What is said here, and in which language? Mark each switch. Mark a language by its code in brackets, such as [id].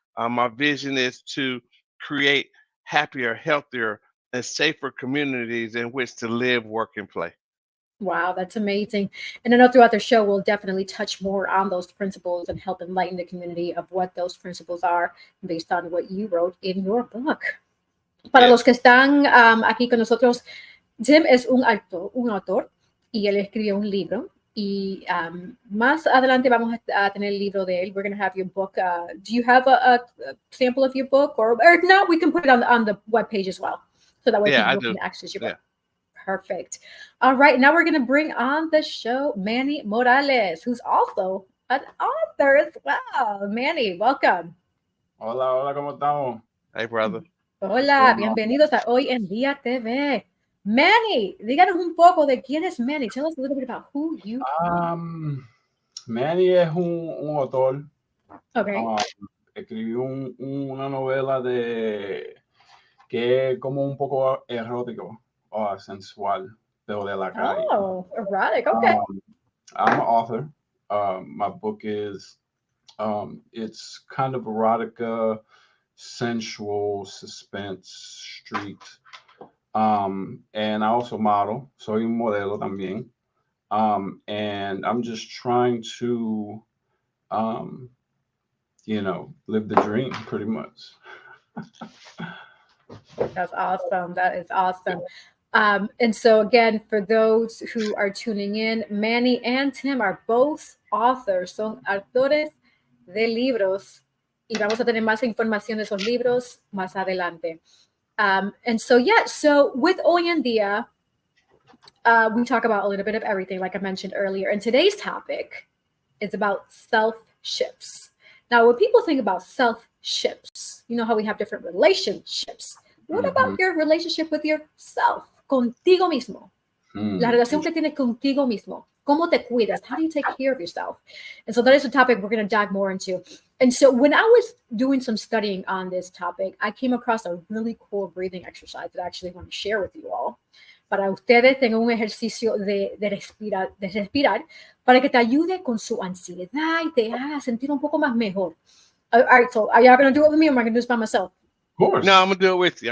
[en] My vision is to create happier, healthier, and safer communities in which to live, work, and play. Wow, that's amazing. And I know throughout the show, we'll definitely touch more on those principles and help enlighten the community of what those principles are based on what you wrote in your book. [es] Para los que están aquí con nosotros, Tim es un autor y él escribió un libro. Y más adelante vamos a tener el libro de él. [en] We're going to have your book. Do you have a sample of your book? Or if not, we can put it on the webpage as well. So that way people can access your book. Perfect. All right. Now we're going to bring on the show Manny Morales, who's also an author as well. Manny, welcome. [es] Hola, ¿cómo estamos? [en] Hey, brother. [es] Hola, bienvenidos a Hoy en Día TV. Manny, díganos un poco de quién es Manny. [en] Tell us a little bit about who you are. [es] Manny es un autor. [en] Okay. [es] Escribió una novela que es como un poco erótico o sensual, pero de la calle. [en] Oh, erotic. Okay. I'm an author. My book is it's kind of erotica, sensual, suspense, street. And I also model. [es] Soy un modelo también. [en] And I'm just trying to, um, live the dream pretty much. That's awesome. That is awesome. And so, again, for those who are tuning in, Manny and Tim are both authors, [es] son autores de libros, y vamos a tener más información de esos libros más adelante. [en] And so, yeah, so with Hoy en Día, we talk about a little bit of everything, like I mentioned earlier. And today's topic is about self-ships. Now, when people think about self-ships, you know how we have different relationships. What about your relationship with yourself? [es] Contigo mismo. La relación que tienes contigo mismo. ¿Cómo te cuidas? [en] How do you take care of yourself? And so that is a topic we're going to dive more into. And so when I was doing some studying on this topic, I came across a really cool breathing exercise that I actually want to share with you all. [es] Para ustedes tengan un ejercicio de respirar para que te ayude con su ansiedad y te haga sentir un poco más mejor. [en] All right, so are y'all going to do it with me or am I going to do this by myself? Of course. No, I'm gonna do it with you.